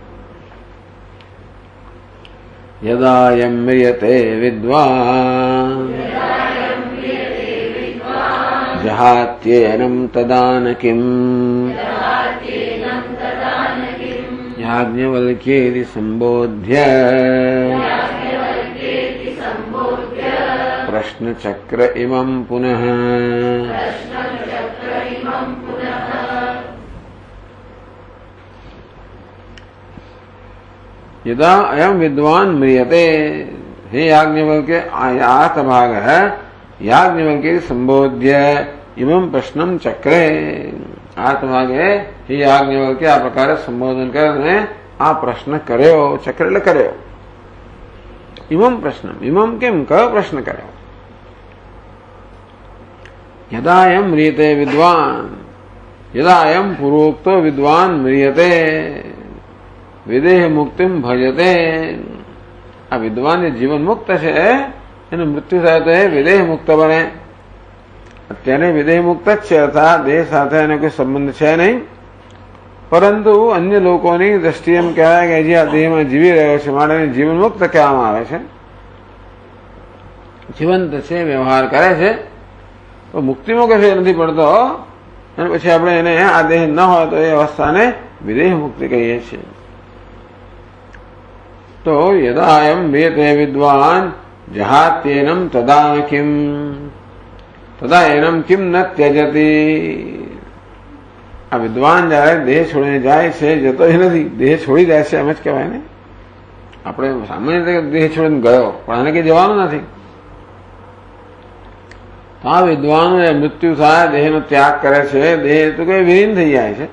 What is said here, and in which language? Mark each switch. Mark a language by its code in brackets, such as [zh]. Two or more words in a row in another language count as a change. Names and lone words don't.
[sa] यदायं म्रियते विद्वान जहात्येनं तदान किम याज्ञवल्क्येति संबोध्य प्रश्नचक्र इमं पुनः. यदा अयम विद्वान म्रियते, हे याज्ञवल्क्य, आतभाग याज्ञवल्क्य संबोध्य इमं प्रश्नम चक्रे. [gu] આતભાગે હે યાજ્ઞવલ્ક્ય આ પ્રકાર સંબોધન કરને આ પ્રશ્ન કર્યો. ચક્ર એટલે કર્યો. [sa] इमं प्रश्नम, इमं [gu] કેમ કયો પ્રશ્ન કર્યો? [sa] यदा अयम म्रियते विद्वान, यदा अयम पूर्वोक्तो विद्वान म्रियते विदेह मुक्तिम भजते. [gu] આ વિદ્વાન જે જીવન મુક્ત છે એનું મૃત્યુ થાય તો એ વિદેહ મુક્ત બને. અત્યારે વિદેહ મુક્ત જ છે, અર્થાત દેહ સાથે એનો કોઈ સંબંધ છે નહીં. પરંતુ અન્ય લોકોની દ્રષ્ટિએ એમ કહેવાય કે જે આ દેહમાં જીવી રહ્યો છે, માટે એને જીવન મુક્ત કહેવામાં આવે છે. જીવંત છે, વ્યવહાર કરે છે, તો મુક્તિમાં કોઈ ફેર નથી પડતો. અને પછી આપણે એને આ દેહ ન હોય તો એ અવસ્થાને વિદેહ મુક્તિ કહીએ છીએ. [sa] तो यदा अयम म्रियते विद्वान जहात्येनम तदा किम, तदा एनम किम न त्यजति. [gu] આ વિદ્વાન જયારે દેહ છોડીને જાય છે, જતો એ નથી, દેહ છોડી જાય છે એમ જ કહેવાય ને. આપણે સામાન્ય રીતે દેહ છોડીને ગયો, પણ આને કઈ જવાનું નથી. તો આ વિદ્વાન મૃત્યુ થાય, દેહનો ત્યાગ કરે છે, દેહ તો કઈ વિલીન થઈ જાય છે.